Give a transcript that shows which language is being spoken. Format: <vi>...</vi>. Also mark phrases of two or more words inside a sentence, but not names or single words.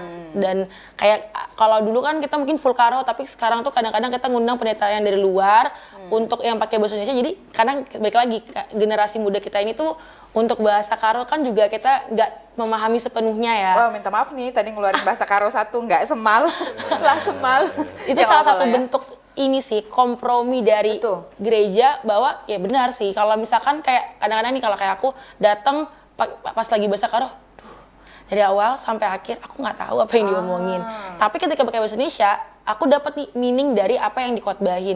<id>Dan kayak kalau dulu kan kita mungkin full karo, tapi sekarang tuh kadang-kadang kita ngundang pendeta yang dari luar untuk yang pakai bahasa Indonesia. Jadi kadang balik lagi generasi muda kita ini tuh untuk bahasa karo kan juga kita nggak memahami sepenuhnya ya. Wah, minta maaf nih tadi ngeluarin bahasa karo satu nggak semal lah semal. Itu salah satu bentuk ini sih kompromi dari gereja, bahwa ya benar sih kalau misalkan kayak kadang-kadang nih kalau kayak aku datang pas lagi bahasa karo, dari awal sampai akhir aku nggak tahu apa yang diomongin. Tapi ketika pakai bahasa Indonesia, aku dapat nih meaning dari apa yang dikhotbahin.</id>